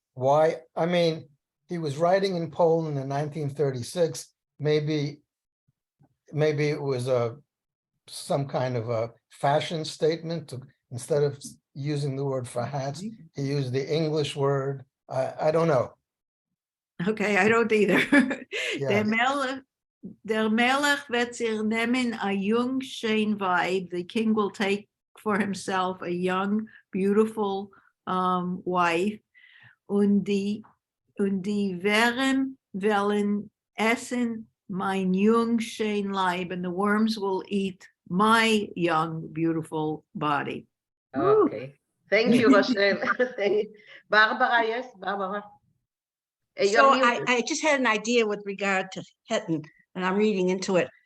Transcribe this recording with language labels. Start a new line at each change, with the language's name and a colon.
English: why, I mean, he was writing in Poland in 1936, maybe it was some kind of a fashion statement to, instead of using the word for hats, he used the English word. I don't know. okay, I don't either. Yeah.
Yiddish: Der Melech wird sich nehmen a jung, schön Weib.
English: The king will take for himself a young, beautiful wife.
Yiddish: Und die Wärme wollen essen mein jung, schön Leib.
English: And the worms will eat my young, beautiful body. Woo. Okay. Thank you, Rochelle. Barbara, yes, Barbara. You're So muted. I just had an idea with regard to Hetton, and I'm reading into it.